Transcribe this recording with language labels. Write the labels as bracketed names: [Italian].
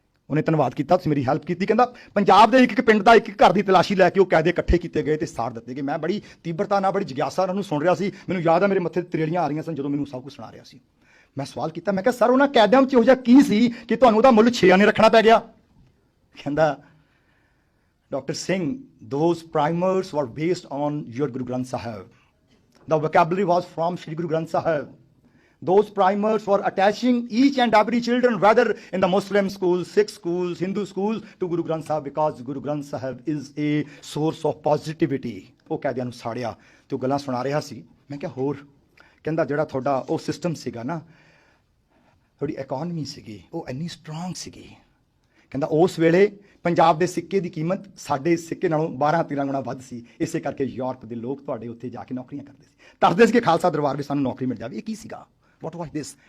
[Punjabi] ਉਹਨੇ ਧੰਨਵਾਦ ਕੀਤਾ, ਤੁਸੀਂ ਮੇਰੀ ਹੈਲਪ ਕੀਤੀ। ਕਹਿੰਦਾ ਪੰਜਾਬ ਦੇ ਇੱਕ ਪਿੰਡ ਦਾ ਇੱਕ ਘਰ ਦੀ ਤਲਾਸ਼ੀ ਲੈ ਕੇ ਉਹ ਕੈਦੇ ਇਕੱਠੇ ਕੀਤੇ ਗਏ ਤੇ ਸਾੜ ਦਿੱਤੇ ਗਏ। ਮੈਂ ਬੜੀ ਤੀਬਰਤਾ ਨਾਲ, ਬੜੀ ਜਿਗਿਆਸਾ ਨਾਲ ਉਹਨੂੰ ਸੁਣ ਰਿਹਾ ਸੀ। ਮੈਨੂੰ ਯਾਦ ਆ ਮੇਰੇ ਮੱਥੇ ਤੇ ਤਰੇੜੀਆਂ ਆ ਰਹੀਆਂ ਸਨ ਜਦੋਂ ਮੈਨੂੰ ਸਭ ਕੁਝ ਸੁਣਾ ਰਿਹਾ ਸੀ। ਮੈਂ ਸਵਾਲ ਕੀਤਾ, ਮੈਂ ਕਿਹਾ ਸਰ ਉਹਨਾਂ ਕੈਦਿਆਂ ਵਿੱਚ ਇਹੋ ਜਿਹਾ ਕੀ ਸੀ ਕਿ ਤੁਹਾਨੂੰ ਉਹਦਾ ਮੁੱਲ 6 ਆਨੇ ਰੱਖਣਾ ਪੈ ਗਿਆ? ਕਹਿੰਦਾ doctor Singh, [English] those primers were based on your Guru Granth Sahib. The vocabulary was from Shri Guru Granth Sahib. those primers for attaching each and every children, whether in the Muslim schools, Sikh schools, Hindu schools, to Guru Granth Sahib, because Guru Granth Sahib is a source of positivity. [Punjabi] ਉਹ ਕਾਇਦਿਆਂ ਨੂੰ ਸਾੜਿਆ ਤੇ ਉਹ ਗੱਲਾਂ ਸੁਣਾ ਰਿਹਾ ਸੀ। ਮੈਂ ਕਿਹਾ ਹੋਰ, ਕਹਿੰਦਾ ਜਿਹੜਾ ਤੁਹਾਡਾ ਉਹ ਸਿਸਟਮ ਸੀਗਾ ਨਾ, ਤੁਹਾਡੀ ਇਕਨੋਮੀ ਸੀਗੀ, ਉਹ ਇੰਨੀ ਸਟਰੋਂਗ ਸੀਗੀ, ਕਹਿੰਦਾ ਉਸ ਵੇਲੇ ਪੰਜਾਬ ਦੇ ਸਿੱਕੇ ਦੀ ਕੀਮਤ ਸਾਡੇ ਸਿੱਕੇ ਨਾਲੋਂ 12-13 ਗੁਣਾ ਵੱਧ ਸੀ, ਇਸੇ ਕਰਕੇ ਯੂਰਪ ਦੇ ਲੋਕ ਤੁਹਾਡੇ ਉੱਥੇ ਜਾ ਕੇ ਨੌਕਰੀਆਂ ਕਰਦੇ ਸੀ, ਤਰਸਦੇ ਸੀ ਕਿ ਖਾਲਸਾ ਦਰਬਾਰ ਵਿੱਚ ਸਾਨੂੰ ਨੌਕਰੀ ਮਿਲ ਜਾਵੇ। ਇਹ ਕੀ ਸੀਗਾ? [English] What was this?